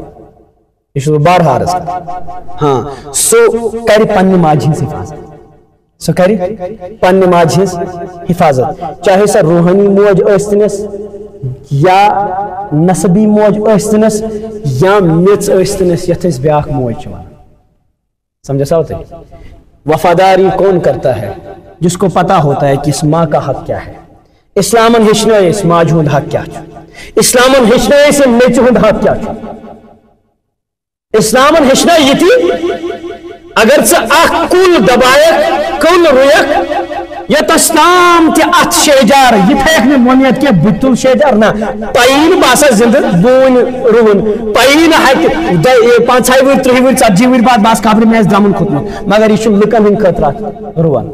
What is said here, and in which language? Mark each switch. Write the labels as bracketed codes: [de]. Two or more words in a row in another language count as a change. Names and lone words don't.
[ks] یہ چھُس بہٕ بارہا عرض کران. ہاں سُہ کرِ پننہِ ماجہِ ہٕنٛز حفاظت سُہ کرِ پننہِ ماجہِ ہٕنٛز حفاظت چاہے سۄ روحانی موج ٲسۍتنس یا نسبی موج ٲسۍتنس یا میٚژ ٲسۍتنس یتھ أسۍ بیاکھ موج چھِ ونان. سمجھا سا تُہۍ. [ur] وفاداری کون کرتا ہے جس کو پتا ہوتا ہے کہ اس ماں کا حق کیا ہے. [ks] اسلامن ہیچھنٲے أسۍ ماجہِ ہُنٛد حق کیا چھُ. اسلامن ہیچھنٲے أسۍ میٚژِ ہُنٛد حق کیا چھُ. اسلامن ہیچھنٲے یِتہِ اگر ژٕ اکھ کُل دبایکھ کُل رُیکھ یوٚتس تام تہِ اتھ شیجار یہِ تھایکھ نہٕ وۄنیت کینٛہہ بہٕ تُل شیجار نہ پیی نہٕ بہٕ آسا زندٕ بوٗنۍ رُوُن پیی نہٕ ہیٚکہِ 5 ؤری 3 ؤری 40 ؤری بعد بہٕ آسہٕ خبرِ مےٚ آسہِ درٛمُن کھوٚتمُت مگر یہِ چھُ لُکن ہٕنٛدِ خٲطرٕ اکھ رُوان.